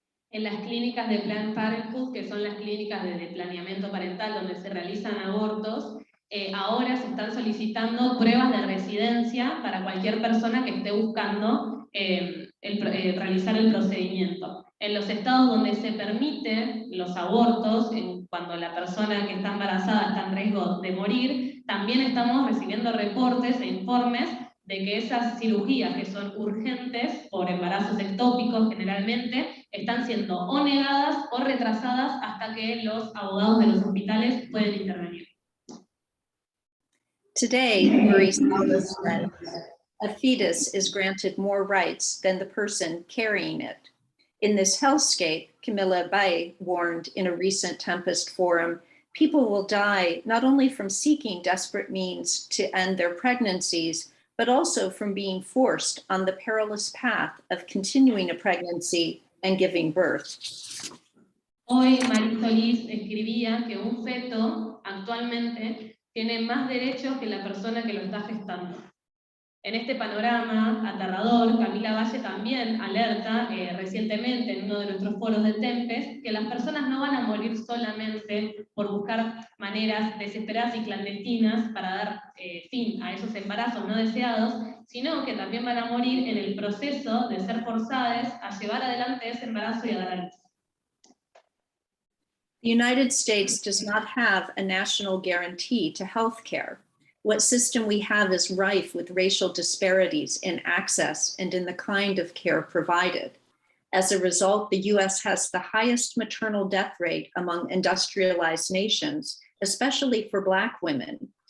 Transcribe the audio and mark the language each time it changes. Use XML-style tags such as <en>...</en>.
<es>En las clínicas de Planned Parenthood, que son las clínicas de planeamiento parental donde se realizan abortos, ahora se están solicitando pruebas de residencia para cualquier persona que esté buscando realizar el procedimiento. En los estados donde se permiten los abortos, cuando la persona que está embarazada está en riesgo de morir, también estamos recibiendo reportes e informes de que esas cirugías que son urgentes por embarazos ectópicos generalmente están siendo o negadas o retrasadas hasta que los abogados de los hospitales pueden intervenir.</es> <en>Today, Murray Salas said, a fetus is granted more rights than the person carrying it. In this hellscape, Camilla Bay warned in a recent Tempest forum, people will die not only from seeking desperate means to end their pregnancies, but also from being forced on the perilous path of continuing a pregnancy and giving birth.</en> <es>Hoy María Solís escribía que un feto actualmente tiene más derechos que la persona que lo está gestando. En este panorama aterrador, Camila Valle también alerta recientemente en uno de nuestros foros de Tempest que las personas no van a morir solamente por buscar maneras desesperadas y clandestinas para dar fin a esos embarazos no deseados, sino que también van a morir en el proceso de ser forzadas a llevar adelante ese embarazo y a dar a luz.</es> <en>The United States does not have a national guarantee to health care. What system we have is rife with racial disparities in access and in the kind of care provided. As a result, the US has the highest maternal death rate among industrialized nations, especially for Black women.</en>